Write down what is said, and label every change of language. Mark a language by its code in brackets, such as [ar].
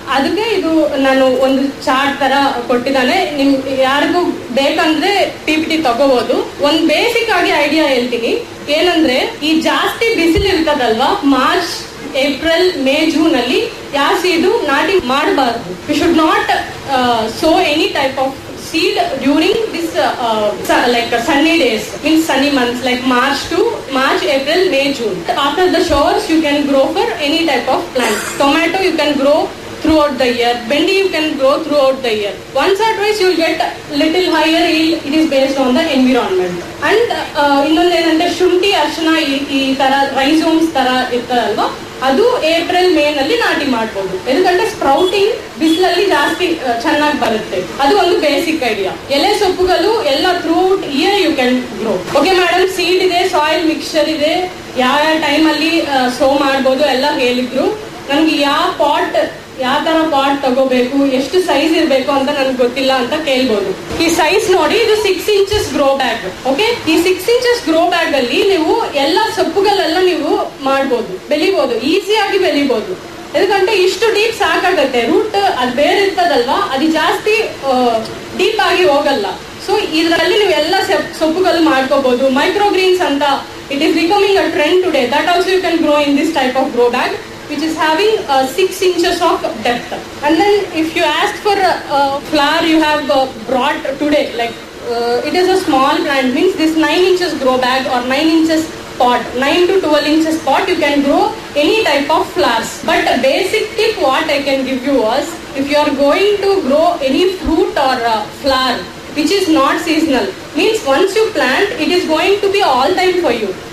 [kn] ಅದಕ್ಕೆ ಇದು ನಾನು ಒಂದು ಚಾರ್ಟ್ ತರ ಕೊಟ್ಟಿದ್ದಾನೆ, ನಿಮ್ ಯಾರಿಗೂ ಬೇಕಂದ್ರೆ PPT ತಗೋಬಹುದು. ಒಂದ್ ಬೇಸಿಕ್ ಆಗಿ ಐಡಿಯಾ ಹೇಳ್ತೀನಿ ಏನಂದ್ರೆ, ಈ ಜಾಸ್ತಿ ಬಿಸಿಲು ಇರ್ತದಲ್ವಾ ಮಾರ್ಚ್, ಏಪ್ರಿಲ್, ಮೇ, ಜೂನ್ ಅಲ್ಲಿ ಜಾಸ್ತಿ ಇದು ನಾಟಿ ಮಾಡಬಾರ್ದು. [en] You should not sow any type of seed during this like sunny days, means sunny months like March, April, May, June. After the showers you can grow for any type of plant. Tomato you can grow throughout the year, bendi you can grow throughout the year. Once or twice you will get little higher yield, it is based on the environment. [kn] And innonde enante shunti arshana ee tara rhizomes tara irthalva, ಅದು April May ನಲ್ಲಿ ನಾಟಿ ಮಾಡ್ಬೋದು. ಎದಕಂದ್ರೆ sprouting ಬಿಸಿಲಲ್ಲಿ ಜಾಸ್ತಿ ಚೆನ್ನಾಗಿ ಬರುತ್ತೆ. ಅದು ಒಂದು ಬೇಸಿಕ್ ಐಡಿಯಾ. ಎಲೆ ಸೊಪ್ಪುಗಳು ಎಲ್ಲ [en] Throughout year you can grow. [kn] Okay madam, seed ಇದೆ, ಸಾಯಿಲ್ ಮಿಕ್ಸ್ಚರ್ ಇದೆ, ಯಾವ ಟೈಮ್ ಅಲ್ಲಿ ಸೋ ಮಾಡ್ಬೋದು ಎಲ್ಲ ಹೇಳಿದ್ರು. ನನ್ಗೆ ಯಾವ ಪಾಟ್, ಯಾವ ತರ ಪಾಟ್ ತಗೋಬೇಕು, ಎಷ್ಟು ಸೈಜ್ ಇರಬೇಕು ಅಂತ ನನ್ಗೆ ಗೊತ್ತಿಲ್ಲ ಅಂತ ಕೇಳ್ಬೋದು. ಈ ಸೈಜ್ ನೋಡಿ, ಇದು 6 inches ಗ್ರೋ ಬ್ಯಾಗ್. ಓಕೆ, ಈ 6 inches ಗ್ರೋ ಬ್ಯಾಗ್ ಅಲ್ಲಿ ನೀವು ಎಲ್ಲ ಸೊಪ್ಪುಗಳೆಲ್ಲ ನೀವು ಮಾಡ್ಬೋದು, ಬೆಳಿಬಹುದು, ಈಸಿಯಾಗಿ ಬೆಳಿಬಹುದು. ಎದಕಂತ ಇಷ್ಟು ಡೀಪ್ ಸಾಕಾಗತ್ತೆ, ರೂಟ್ ಅದ್ ಬೇರೆ ಇರ್ತದಲ್ವಾ, ಅದು ಜಾಸ್ತಿ ಡೀಪ್ ಆಗಿ ಹೋಗಲ್ಲ. ಸೊ ಇದರಲ್ಲಿ ನೀವು ಎಲ್ಲ ಸೊಪ್ಪುಗಳು ಮಾಡ್ಕೋಬಹುದು. [en] Microgreens ಅಂತ it is becoming a trend today, that also you can grow in this type of grow bag, which is having 6 inches of depth. And then if you asked for flower you have brought today, like it is a small plant, means this 9 inches grow bag or 9 inches pot, 9 to 12 inches pot, you can grow any type of flowers. But the basic tip what I can give you was, if you are going to grow any fruit or flower which is not seasonal, means once you plant it is going to be all time for you.